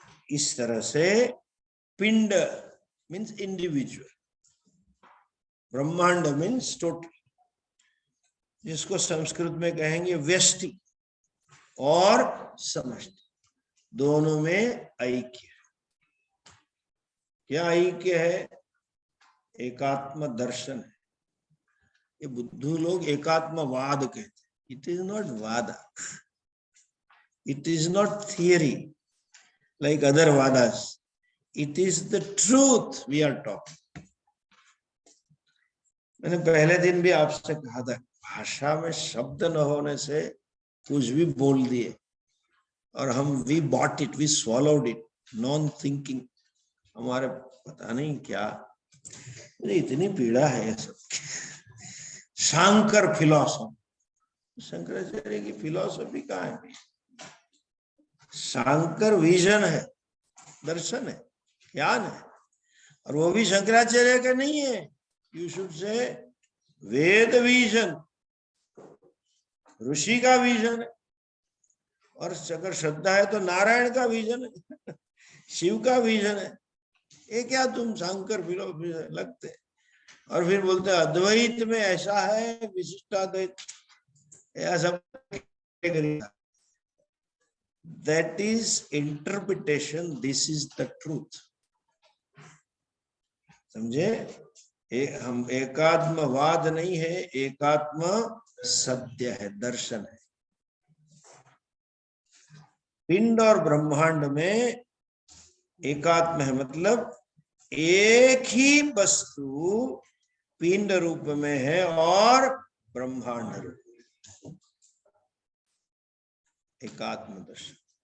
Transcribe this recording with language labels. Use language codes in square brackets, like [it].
[hi] इस तरह से पिंड मीन्स इंडिविजुअल, ब्रह्मांड मीन्स टोटल, जिसको संस्कृत में कहेंगे व्यष्टि और समष्टि, दोनों में ऐक्य। क्या ऐक्य है? एकात्म दर्शन है। ये बुद्धू लोग एकात्मवाद कहते हैं। [en] It is not vada, it is not theory like other vadas, it is the truth we are talking. [hi] मैंने पहले दिन भी आपसे कहा था, भाषा में शब्द न होने से कुछ भी बोल दिए और हम [en] we bought it, we swallowed it, non thinking, [hi] हमारे पता नहीं क्या, मुझे इतनी पीड़ा है ये सब। शांकर फिलॉसफी, शंकराचार्य की फिलॉसफी कहाँ है? शांकर विजन है, दर्शन है, ज्ञान है, और वो भी शंकराचार्य का नहीं है। [en] you should say [hi] Veda vision, ऋषि का विजन है, और अगर श्रद्धा है तो नारायण का विजन है, शिव का विजन है। ये क्या तुम शांकर फिलॉसफी लगते, और फिर बोलते अद्वैत में ऐसा है, विशिष्टाद्वैत ऐसा। [en] That is interpretation, this is the truth. [hi] समझे? हम एकात्मवाद नहीं है, एकात्म सत्य है, दर्शन है। पिंड और ब्रह्मांड में एकात्म है, मतलब एक ही वस्तु पिंड रूप में है और ब्रह्मांड रूप में, एकात्म दर्शन।